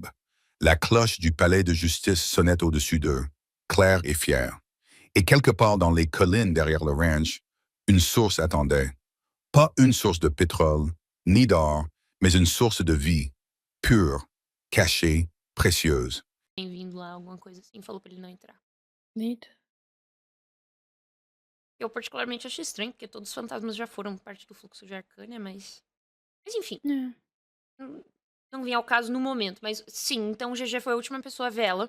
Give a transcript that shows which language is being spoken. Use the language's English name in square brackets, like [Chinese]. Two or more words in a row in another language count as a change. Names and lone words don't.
[French] La cloche du palais de justice sonnait au-dessus d'eux, claire et fière. Et quelque part dans les collines derrière le ranch, une source attendait. Pas une source de pétrole, ni d'or, mais une source de vie, pure, cachée, précieuse. [Portuguese] Bem-vindo lá, alguma coisa assim, falou pra ele não entrar. Eita. Eu particularmente achei estranho, porque todos os fantasmas já foram parte do fluxo de Arcânia, mas... Mas enfim, É. não vem ao caso no momento. Mas sim, então o GG foi a última pessoa a ver ela.